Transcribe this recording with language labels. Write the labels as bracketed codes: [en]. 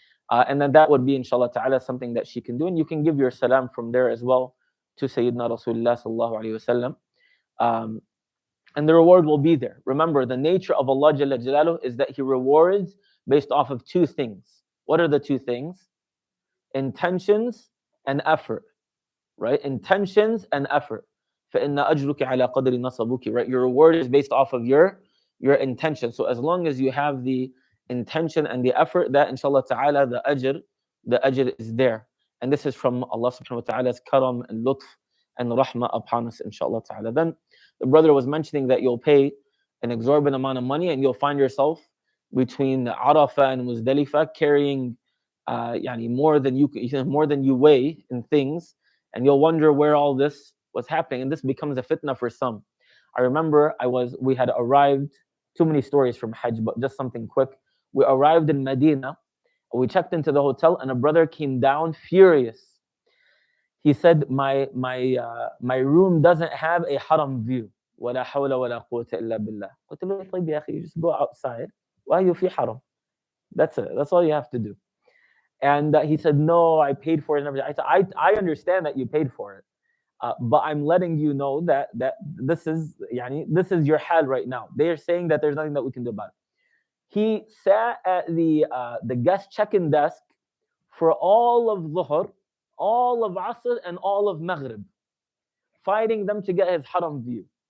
[en] And then that would be, inshallah ta'ala, something that she can do. And you can give your salam from there as well to Sayyidina Rasulullah sallallahu alayhi wasallam. Um, and the reward will be there. Remember, the nature of Allah Jalla Jalaluhu is that He rewards based off of two things. What are the two things? Intentions and effort, right? Intentions and effort. [ar] فَإِنَّ أَجْرُكَ عَلَى قَدْرِ نَصَبُكِ, [en] right? Your reward is based off of your intention. So as long as you have the intention and the effort, that inshallah ta'ala the ajr is there. And this is from Allah subhanahu wa ta'ala's karam and lutf and rahmah upon us, inshallah ta'ala. Then the brother was mentioning that you'll pay an exorbitant amount of money and you'll find yourself between Arafah and Muzdalifah carrying yani more than you weigh in things, and you'll wonder where all this was happening, and this becomes a fitna for some. I remember we had arrived, too many stories from Hajj, but just something quick. We arrived in Medina, we checked into the hotel, and a brother came down furious. He said, my room doesn't have a haram view. [ar] ولا حول ولا قوة إلا بالله. قلت له طيب يا أخي, [en] just go outside. Why you fi haram? That's it. That's all you have to do. And he said, no, I paid for it and everything. I said, I understand that you paid for it. But I'm letting you know that this is your hal right now. They are saying that there's nothing that we can do about it. He sat at the guest check-in desk for all of Dhuhr, all of Asr, and all of Maghrib, fighting them to get his haram view.